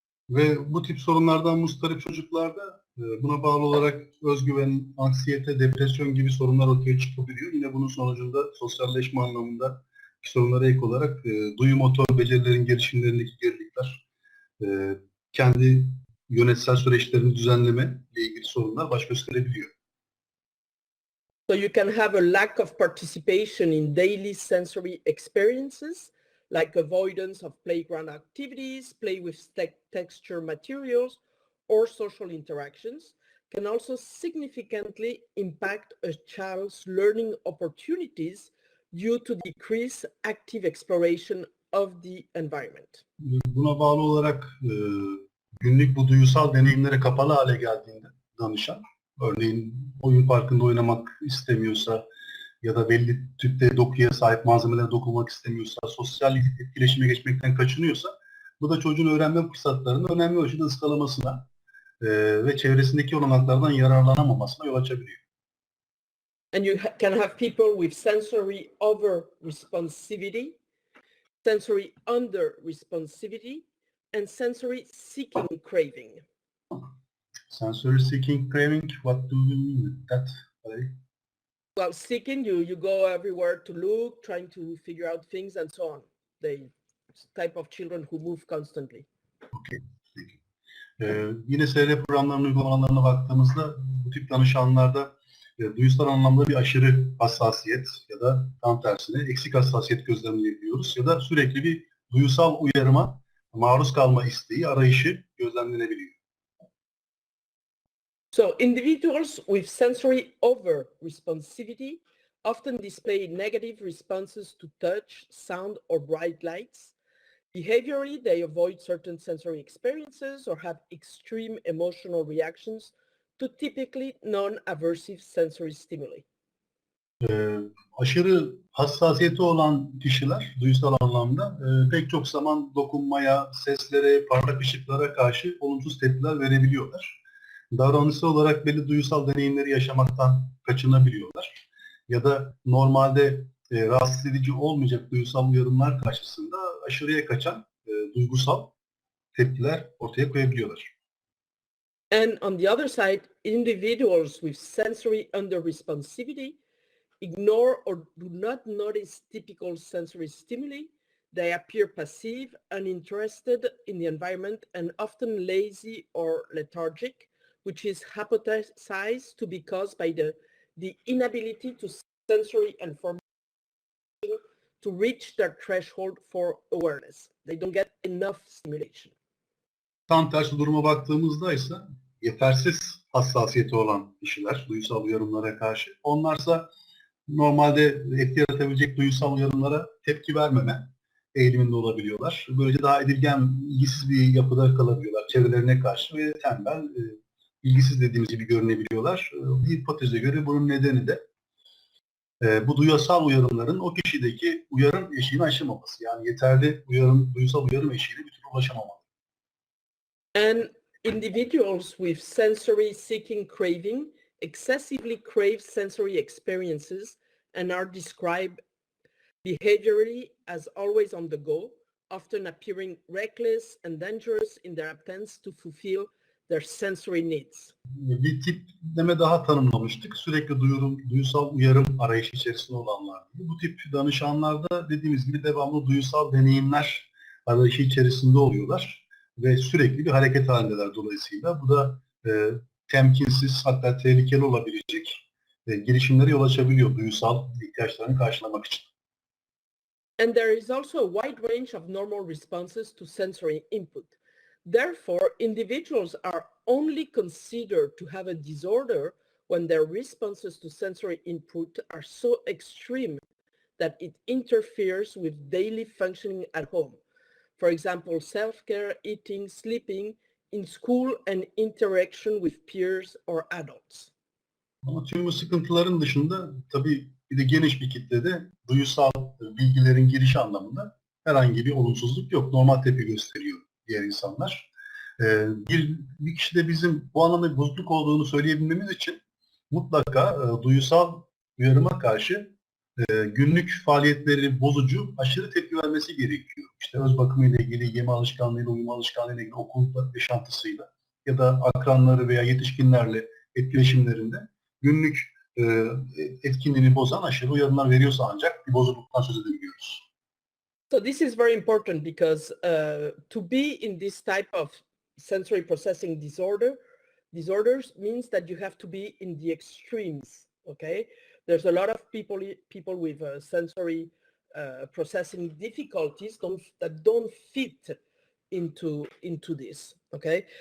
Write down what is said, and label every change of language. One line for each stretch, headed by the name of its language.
Turkish: Ve bu tip sorunlardan muzdarip çocuklarda buna bağlı olarak özgüven, anksiyete, depresyon gibi sorunlar ortaya çıkabiliyor. Yine bunun sonucunda sosyalleşme anlamında sorunlara ek olarak duyu motor becerilerin gelişimlerindeki gerilikler, kendi yönetsel süreçlerini düzenleme ile ilgili sorunlar baş gösterebiliyor.
English: So you can have a lack of participation in daily sensory experiences, like avoidance of playground activities, play with texture materials, or social interactions, can also significantly impact a child's learning opportunities due to decreased active exploration of the environment.
Turkish: Buna bağlı olarak günlük bu duyusal deneyimlere kapalı hale geldiğinde danışan, örneğin oyun parkında oynamak istemiyorsa ya da belli tipte dokuya sahip malzemelere dokunmak istemiyorsa, sosyal etkileşime geçmekten kaçınıyorsa, bu da çocuğun öğrenme fırsatlarını önemli ölçüde ıskalamasına ve çevresindeki olanaklardan yararlanamamasına yol açabiliyor.
English: And you can have people with sensory over-responsivity, sensory under-responsivity, and sensory seeking craving. Sensory seeking craving, what do you mean with that? Well, seeking, you go everywhere to look, trying to figure out things and so on. The type of children who move constantly.
Turkish: Okay, peki. Yine SR programlarının uygulamalarına baktığımızda bu tip danışanlarda duyusal anlamda bir aşırı hassasiyet ya da tam tersine eksik hassasiyet gözlemleyebiliyoruz ya da sürekli bir duyusal uyarıma maruz kalma isteği, arayışı gözlemlenebiliyor.
English: So individuals with sensory over-responsivity often display negative responses to touch, sound, or bright lights. Behaviorally, they avoid certain sensory experiences or have extreme emotional reactions to typically non-aversive sensory stimuli.
Turkish: Aşırı hassasiyeti olan kişiler duysal anlamda pek çok zaman dokunmaya, seslere, parlak ışıklara karşı olumsuz tepkiler verebiliyorlar. Davranışsal olarak belli duysal deneyimleri yaşamaktan kaçınabiliyorlar. Ya da normalde rahatsız edici olmayacak duysal uyarımlar karşısında aşırıya kaçan duygusal tepkiler ortaya koyabiliyorlar.
English: And on the other side, individuals with sensory under-responsivity ignore or do not notice typical sensory stimuli. They appear passive, uninterested in the environment, and often lazy or lethargic, which is hypothesized to be caused by the inability to sensory information to reach their threshold for awareness. They don't get enough stimulation.
Turkish: Tam tersi duruma baktığımızda ise yetersiz hassasiyeti olan kişiler duysal uyarımlara karşı, onlarsa normalde etki yaratabilecek duysal uyarımlara tepki vermeme eğiliminde olabiliyorlar. Böylece daha edilgen, ilgisiz bir yapıda kalabiliyorlar çevrelerine karşı ve tembel, ilgisiz dediğimiz gibi görünebiliyorlar. Bir hipoteze göre bunun nedeni de bu duyusal uyarımların o kişideki uyarım eşiğini aşamaması. Yani yeterli duysal uyarım eşiğine bir türlü ulaşamamalı.
English: And individuals with sensory seeking craving excessively crave sensory experiences and are described behaviorally as always on the go, often appearing reckless and dangerous in their attempts to fulfill their sensory needs.
Turkish: Bir tipleme daha tanımlamıştık. Sürekli duysal uyarım arayışı içerisinde olanlar. Bu tip danışanlarda dediğimiz gibi devamlı duysal deneyimler arayışı içerisinde oluyorlar ve sürekli bir hareket halindeler dolayısıyla. Bu da temkinsiz, hatta tehlikeli olabilecek girişimlere yol açabiliyor duyusal ihtiyaçlarını karşılamak için.
English: And there is also a wide range of normal responses to sensory input. Therefore, individuals are only considered to have a disorder when their responses to sensory input are so extreme that it interferes with daily functioning at home. For example, self-care, eating, sleeping, in school, and interaction with peers or adults.
Turkish: Ama tüm bu sıkıntıların dışında tabii bir de geniş bir kitlede duyusal bilgilerin girişi anlamında herhangi bir olumsuzluk yok. Normal tepki gösteriyor diğer insanlar. Bir kişi de bizim bu anlamda bir bozukluk olduğunu söyleyebilmemiz için mutlaka duyusal uyarıma karşı günlük faaliyetleri bozucu aşırı tepki vermesi gerekiyor. İşte öz bakımıyla ilgili, yeme alışkanlığıyla, uyuma alışkanlığıyla ilgili, okul yaşantısıyla ya da akranları veya yetişkinlerle etkileşimlerinde günlük etkinliğini bozan aşırı uyarılar veriyorsa ancak bir bozukluktan söz edebiliyoruz.
English: So this is very important because to be in this type of sensory processing disorders means that you have to be in the extremes, okay? There's a lot of people with sensory processing difficulties that don't fit into this, okay?